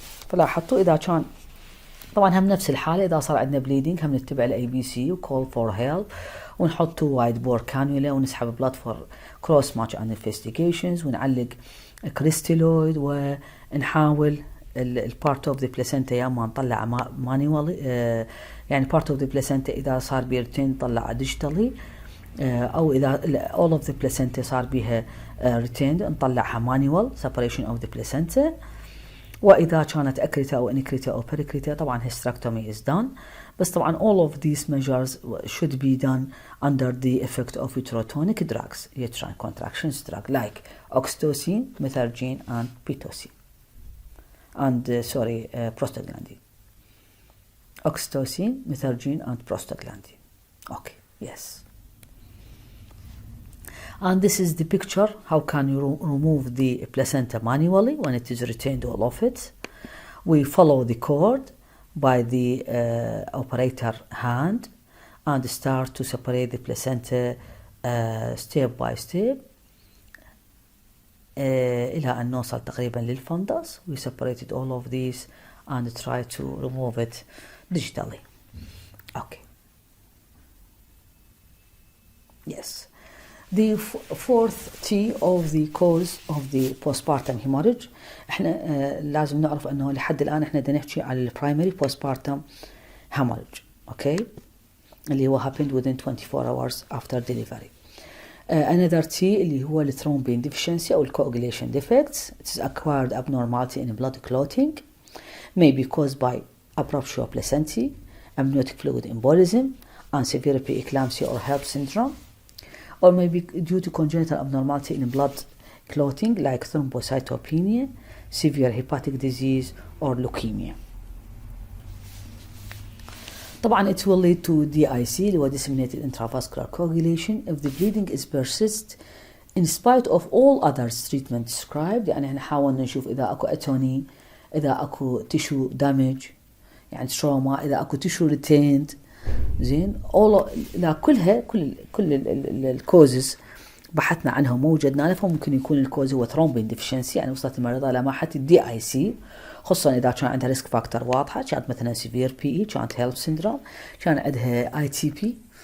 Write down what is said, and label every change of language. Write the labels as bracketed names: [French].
[Arabic] فلاحظتوا إذا كان طبعا هم نفس الحالة، إذا صار عندنا bleeding هم نتبع ال ABC و call for help ونحط [English] wide bore cannula [Arabic] ونسحب [English] blood for cross match and investigations [Arabic] ونعلق crystalloid ونحاول part of the placenta يا ما نطلع manually، يعني part of the placenta إذا صار بيرتين نطلع digitally، أو إذا all of the placenta صار بيها retained نطلعها [English] manual separation of the placenta. [Arabic] وإذا كانت أكريتا أو إنكريتا أو بريكريتا طبعا [English] hysterectomy is done. [Arabic] بس طبعا [English] all of these measures should be done under the effect of uterotonic drugs, uterine contractions drug like oxytocin, methargine and pitocin and prostaglandin. Oxytocin, methargine and prostaglandin. Okay, yes. And this is the picture, how can you remove the placenta manually when it is retained all of it. We follow the cord by the operator hand and start to separate the placenta step by step [Arabic] إلى أن نوصل تقريبا للفندس. [English] We separated all of these and try to remove it digitally. Okay. Yes. The fourth T of the cause of the postpartum hemorrhage. [Arabic] احنا لازم نعرف انه لحد الان احنا بدنا نحكي على البرايمري [English] postpartum hemorrhage. Okay. [Arabic] اللي هو [English] happened within 24 hours after delivery. Another T اللي هو الثروmbin deficiency او coagulation defects. It is acquired abnormality in blood clotting. May be caused by abruptio placentae, amniotic fluid embolism, and severe preeclampsia or HELLP syndrome. Or may be due to congenital abnormality in blood clotting like thrombocytopenia, severe hepatic disease or leukemia. طبعا it will lead to DIC [Arabic] اللي هو [English] disseminated intravascular coagulation if the bleeding is persist in spite of all others treatment described. [Arabic] يعني احنا حاولنا نشوف إذا أكو أتوني، إذا أكو [English] tissue damage [Arabic] يعني trauma، إذا أكو [English] tissue retained، [Arabic] زين لا كلها كل الكوزز بحثنا عنها ووجدنا لها. ممكن يكون الكوز هو ثرومبين ديفشنسي، يعني وصلت المريضة لمرحلة الدي اي سي، خصوصا اذا كان عندها ريسك فاكتور واضحة، كانت مثلا سيفير بي اي، كانت هيلب سيندروم، كان عندها اي تي بي.